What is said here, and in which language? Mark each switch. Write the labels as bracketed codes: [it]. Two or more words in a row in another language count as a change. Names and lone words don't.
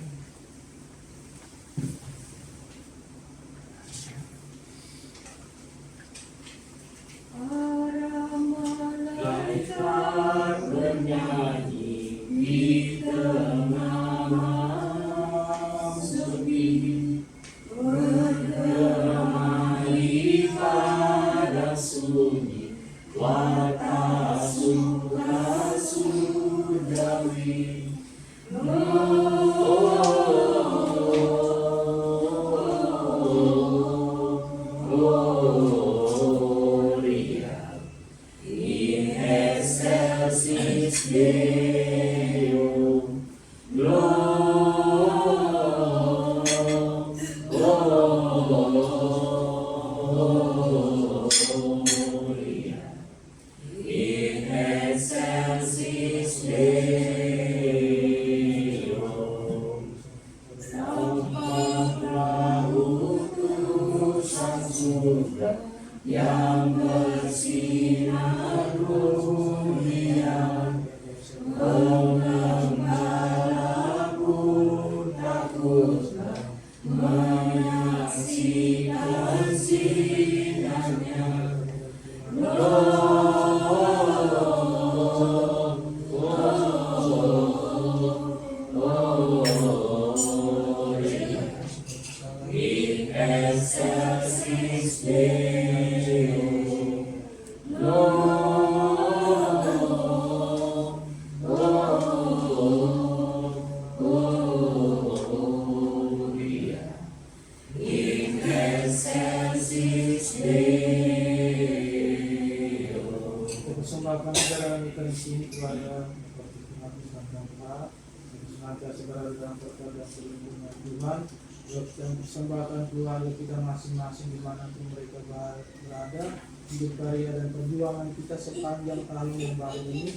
[id] Para malaikat bernyanyi di tengah malam sepi, berdamai pada sunyi, warta suka surgawi. [la] Gloria in excelsis Deo, Gloria in excelsis Deo. [id] Yang bersinar kurnia, mengembara pun takutlah menyaksikan sinarnya. [la] In excelsis Deo, Gloria in excelsis Deo. [id] Kita persembahkan ajaran kita di sini kepada Tuhan dan Bapa, senantiasa berada dalam berkat dan perlindungan Tuhan. Kita persembahkan keluarga kita masing-masing dimanapun mereka berada, hidup karya dan perjuangan kita sepanjang tahun yang baru ini.